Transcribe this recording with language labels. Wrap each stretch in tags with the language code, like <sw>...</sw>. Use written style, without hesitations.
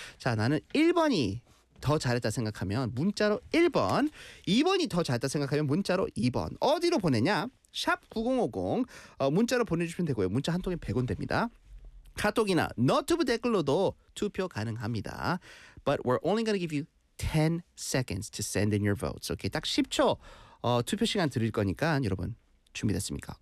<ko>자, 나는 1번이 더 잘했다 생각하면 문자로 1번, 2번이 더 잘했다 생각하면 문자로 2번. 어디로 보내냐? 샵 9050. 문자로 보내주시면 되고요. 문자 한 통에 100원 됩니다. 카톡이나 너튜브 댓글로도 투표 가능합니다.</ko> <en>But we're only going to give you 10 seconds to send in your votes.</en> <ko>Okay, 딱 10초. 투표 시간 드릴 거니까 여러분 준비됐습니까?</ko>